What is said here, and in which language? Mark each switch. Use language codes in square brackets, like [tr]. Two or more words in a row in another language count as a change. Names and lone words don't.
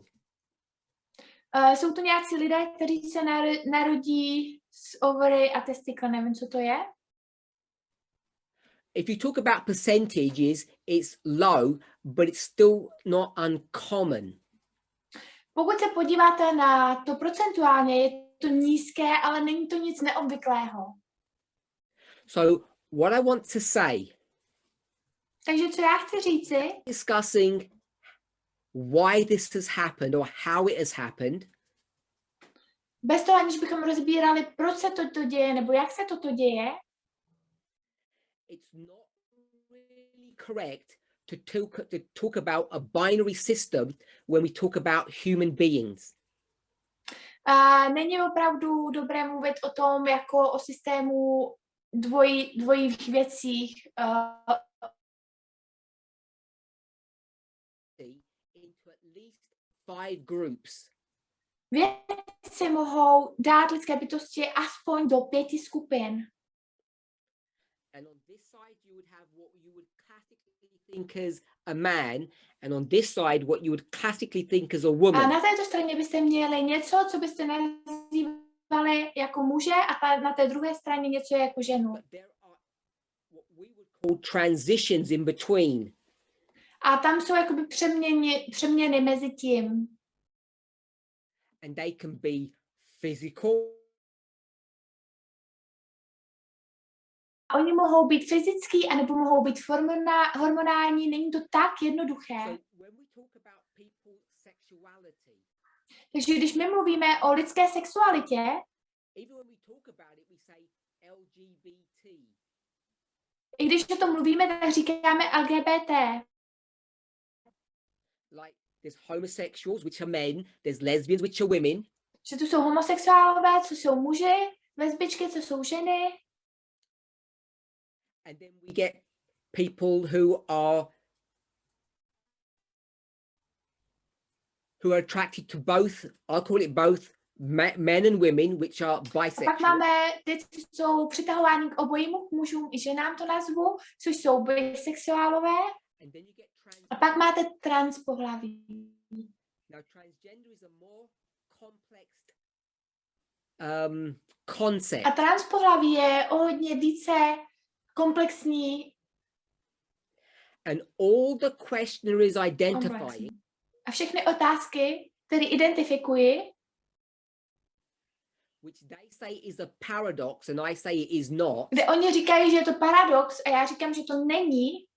[cs] Jsou to nějací lidé, kteří se narodí s ovary a testikle, nevím, co to je. [en] If you talk about percentages, it's low, but it's still not uncommon. [cs] Pokud se podíváte na to procentuálně, je to nízké, ale není to nic neobvyklého. [en] So what I want to say, [cs] Takže co já chci říci, [en] discussing why this has happened or how it has happened, [cs] bez toho, aniž bychom rozbírali, proč se toto děje, nebo jak se toto děje, [en] it's not really correct to talk about a binary system when we talk about human beings. [cs] není opravdu dobré mluvit o tom jako o systému dvojích věcích. [en] Into at least 5 groups. [cs] Vědci mohou dát lidské bytosti aspoň do 5 skupin. [en] And on this side, you would have what you would classically think as a man, and on this side, what you would classically think as a woman. [cs] A na této straně byste měli něco, co byste nazývali jako muže, a na té druhé straně něco jako ženu. [en] But there are what we would call transitions in between. [cs] A tam jsou jakoby přeměny mezi tím. [en] And they can be physical. [cs] Oni mohou být fyzický, anebo mohou být hormonální, není to tak jednoduché. [en] So when we talk about people's sexuality, [cs] Takže když my mluvíme o lidské sexualitě, [en] even when we talk about it, we say LGBT. [cs] i když o tom mluvíme, tak říkáme LGBT. [en] Like there's homosexuals, which are men, there's lesbians, which are women. [cs] Že tu jsou homosexuálové, co jsou muži, lesbičky, co jsou ženy. [en] And then we get people who are attracted to both, I'll call it both men and women, which are bisexual. [cs] A pak máme ty, co jsou přitahováni k obojímu, k mužům i ženám to nazvu, což jsou bisexuálové. [en] And then you get [cs] A pak máte transpohlaví. [en] Now transgender is a more complex concept. [cs] A transpohlaví je o hodně více komplexní. [en] And all the questioner is identifying. [cs] A všechny otázky, které identifikuji, [en] which they say is a paradox and I say it is not. [cs] Kde oni říkají, že je to paradox a já říkám, že to není.